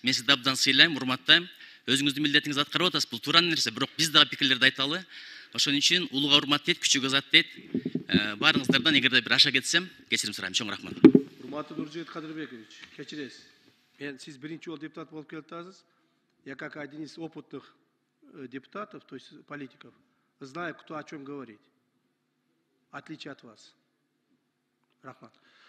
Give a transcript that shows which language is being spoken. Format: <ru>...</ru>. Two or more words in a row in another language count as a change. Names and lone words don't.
<ky>Мен сизди абдан сыйлайм, урматтайм. Өзүңүздүн милдетиңизди аткарып атасыз. Бул туура нерсе, бирок биз дагы пикирлерди айталы. Ошон үчүн улууга урмат дейт, күчүгө зат дейт. Баарыңыздардан эгерде бир аша кетсем, кечирим сурайм. Чоң рахмат. Урматтуу Нуржигит Кадырбекович, кечиресиз. Сиз биринчи жолу депутат болуп келатасыз.</ky> <ru>Я как один из опытных депутатов, то есть политиков, знаю, кто о чем говорит. В отличие от вас.</ru> <ky>Рахмат.</ky>